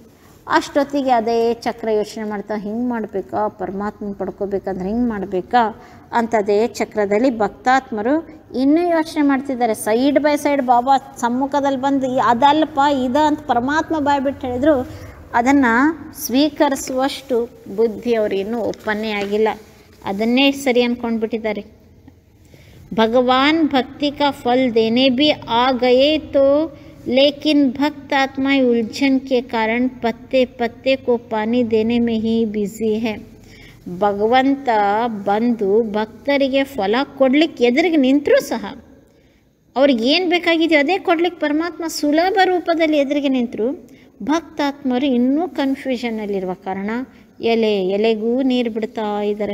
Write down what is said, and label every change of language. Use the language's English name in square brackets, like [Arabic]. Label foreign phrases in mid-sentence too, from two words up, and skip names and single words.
[Kannada] ಅಷ್ಟೊತ್ತಿಗೆ ಅದೇ ಚಕ್ರ ಯೋಚನೆ ಮಾಡ್ತಾ, ಹಿಂಗೆ ಮಾಡಬೇಕಾ, ಪರಮಾತ್ಮನ ಪಡ್ಕೋಬೇಕಂದ್ರೆ ಹಿಂಗೆ ಮಾಡಬೇಕಾ ಅಂಥದ್ದೇ ಚಕ್ರದಲ್ಲಿ ಭಕ್ತಾತ್ಮರು ಇನ್ನೂ ಯೋಚನೆ ಮಾಡ್ತಿದ್ದಾರೆ. [English] side by side [Kannada] ಬಾಬಾ ಸಮ್ಮುಖದಲ್ಲಿ ಬಂದು ಅದಲ್ಪ ಇದು ಅಂತ ಪರಮಾತ್ಮ ಬಾಯ್ಬಿಟ್ಟು ಹೇಳಿದ್ರು, ಅದನ್ನು ಸ್ವೀಕರಿಸುವಷ್ಟು ಬುದ್ಧಿ ಅವರು ಇನ್ನೂ ಒಪ್ಪನ್ನೇ ಆಗಿಲ್ಲ. ಅದನ್ನೇ ಸರಿ ಅಂದ್ಕೊಂಡ್ಬಿಟ್ಟಿದ್ದಾರೆ. [Hindi] भगवान भक्ति का फल देने भी आ गए तो लेकिन भक्त आत्माएं उलझन के कारण पत्ते पत्ते को पानी देने में ही बिजी है. [Kannada] ಭಗವಂತ ಬಂದು ಭಕ್ತರಿಗೆ ಫಲ ಕೊಡ್ಲಿಕ್ಕೆ ಎದುರಿಗೆ ನಿಂತರೂ ಸಹ ಅವ್ರಿಗೆ ಏನು ಬೇಕಾಗಿದೆಯೋ ಅದೇ ಕೊಡ್ಲಿಕ್ಕೆ ಪರಮಾತ್ಮ ಸುಲಭ ರೂಪದಲ್ಲಿ ಎದುರಿಗೆ ನಿಂತರು. ಭಕ್ತಾತ್ಮರು ಇನ್ನೂ ಕನ್ಫ್ಯೂಷನ್ನಲ್ಲಿರುವ ಕಾರಣ ಎಲೆಗೂ ನೀರು ಬಿಡ್ತಾ ಇದ್ದಾರೆ.